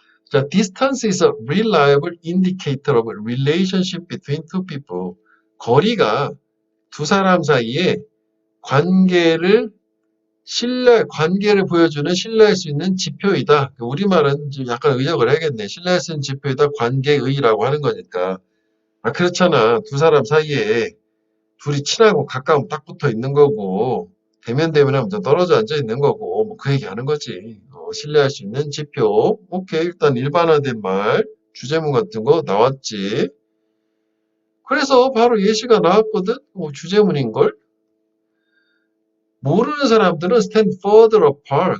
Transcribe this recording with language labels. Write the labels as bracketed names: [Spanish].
[English] 자, distance is a reliable indicator of a relationship between two people. [Korean] 거리가 두 사람 사이에 관계를 보여주는 신뢰할 수 있는 지표이다. 우리말은 좀 약간 의역을 해야겠네. 신뢰할 수 있는 지표이다. 관계의라고 하는 거니까. 아, 그렇잖아. 두 사람 사이에 둘이 친하고 가까우면 딱 붙어 있는 거고, 대면하면 좀 떨어져 앉아 있는 거고, 뭐 그 얘기 하는 거지. 신뢰할 수 있는 지표. 오케이. 일단 일반화된 말, 주제문 같은 거 나왔지. 그래서 바로 예시가 나왔거든? 주제문인걸? 모르는 사람들은 [English] stand further apart.